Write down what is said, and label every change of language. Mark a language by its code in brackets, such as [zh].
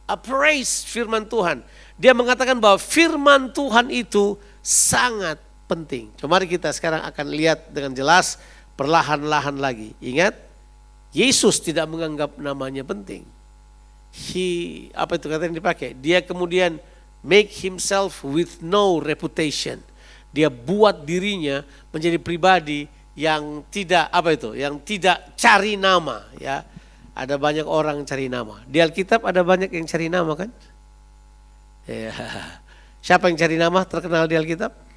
[id] Praise firman Tuhan. Dia mengatakan bahwa firman Tuhan itu sangat penting. Mari kita sekarang akan lihat dengan jelas. Perlahan-lahan lagi. Ingat, Yesus tidak menganggap namanya penting. Apa itu kata yang dipakai? [en] Dia kemudian make himself with no reputation. [id] Dia buat dirinya menjadi pribadi yang tidak yang tidak cari nama. Ya, ada banyak orang cari nama. Di Alkitab ada banyak yang cari nama kan? Ya. Siapa yang cari nama terkenal di Alkitab?